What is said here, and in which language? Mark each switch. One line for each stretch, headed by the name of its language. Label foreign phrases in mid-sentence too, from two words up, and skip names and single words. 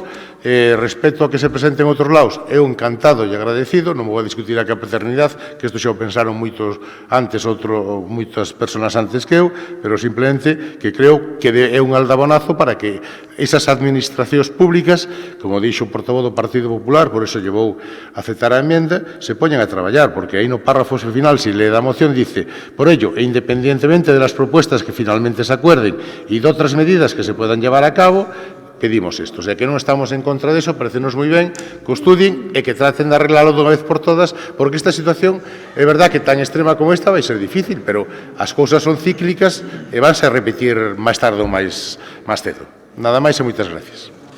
Galician: Respecto a que se presente en outros lados, eu encantado e agradecido, non me vou a discutir aquí a paternidade, que isto xa o pensaron moitas persoas antes que eu, pero simplemente que creo que é un aldabonazo para que esas administracións públicas, como dixo o portavoz do Partido Popular, por iso llevou a aceptar a emenda, se poñan a traballar, porque aí no párrafo final,
Spanish: si le da moción, dice: por ello,
Galician: e
Spanish: independientemente de las propuestas que finalmente se acuerden y de otras medidas que se puedan llevar a cabo,
Galician: pedimos isto. O sea, que non estamos en contra deso, parecenos moi ben que o estudien e que traten de arreglalo dunha vez por todas, porque esta situación é verdad que tan extrema como esta vai ser difícil, pero as cousas son cíclicas e vanse a repetir máis tarde ou máis cedo. Nada máis e moitas gracias.